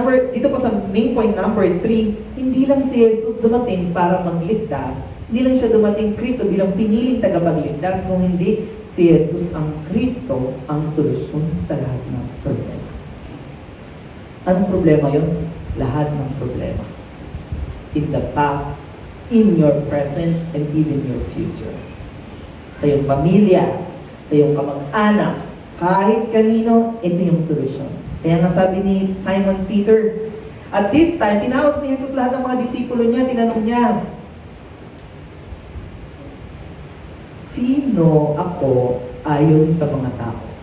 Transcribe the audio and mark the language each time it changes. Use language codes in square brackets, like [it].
[tl] Dito po sa main point number 3, hindi lang si Jesus dumating para magligtas, hindi lang siya dumating Kristo bilang piniling tagapagligtas, kung hindi si Jesus ang Kristo ang solusyon sa lahat ng problema. Anong problema yun? Lahat ng problema. [en] In the past, in your present, and even your future. [tl] Sa iyong pamilya, sa iyong kamag-anak, kahit kanino, ito yung solusyon. Kaya nga sabi ni Simon Peter, [en] at this time, [tl] tinawag ni Jesus lahat ng mga disipulo niya, tinanong niya, sino ako ayon sa mga tao?